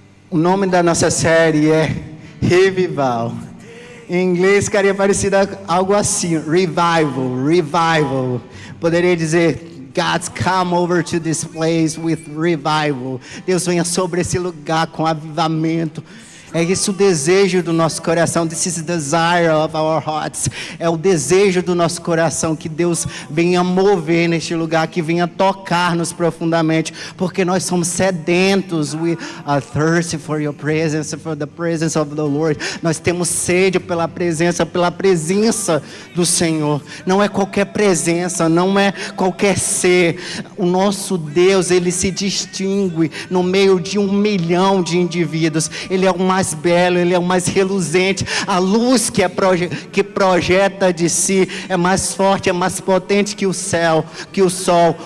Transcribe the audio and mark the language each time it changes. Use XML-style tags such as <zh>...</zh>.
<pt>O nome da nossa série é Revival. Em inglês ficaria parecido algo assim, revival. Poderia dizer,</pt> <en>God's come over to this place with revival.</en> <pt>Deus venha sobre esse lugar com avivamento. É esse o desejo do nosso coração.</pt> <en>This is the desire of our hearts.</en> <pt>É o desejo do nosso coração que Deus venha mover neste lugar, que venha tocar-nos profundamente, porque nós somos sedentos.</pt> <en>We are thirsty for your presence, for the presence of the Lord.</en> <pt>Nós temos sede pela presença do Senhor. Não é qualquer presença, não é qualquer ser. O nosso Deus, Ele se distingue no meio de 1 milhão de indivíduos. Ele é o mais belo, Ele é o mais reluzente. A luz que projeta de si é mais forte, é mais potente que o céu, que o sol.</pt>